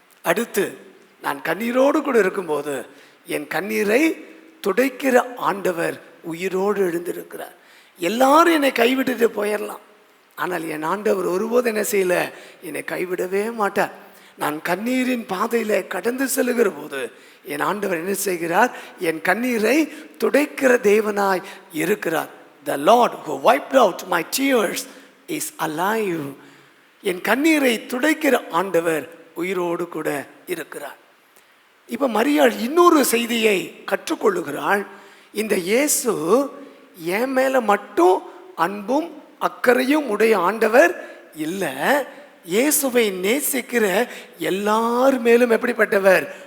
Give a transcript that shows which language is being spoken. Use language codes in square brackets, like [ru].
[ta] அடுத்து, நான் கண்ணீரோடு கூட இருக்கும்போது என் கண்ணீரை துடைக்கிற ஆண்டவர் உயிரோடு எழுந்திருக்கிறார். எல்லாரும் என்னை கைவிட்டுட்டு போயிடலாம், ஆனால் என் ஆண்டவர் ஒருபோது என்ன செய்யல? என்னை கைவிடவே மாட்டார். நான் கண்ணீரின் பாதையில கடந்து செல்லுகிற போது என் ஆண்டவர் என்ன செய்கிறார்? என் கண்ணீரை துடைக்கிற தேவனாய் இருக்கிறார். [en] The Lord who wiped out my tears is alive. [ta] என் கண்ணீரை துடைக்கிற ஆண்டவர் உயிரோடு கூட இருக்கிறார். இப்ப மரியாள் இன்னொரு செய்தியை கற்றுக்கொள்ளுகிறாள். இந்த இயேசு என் மேல மட்டும் அன்பும் அக்கறையும் உடைய ஆண்டவர் இல்லை, இயேசுவை நேசிக்கிற எல்லார் மேலும் எப்படிப்பட்டவர்?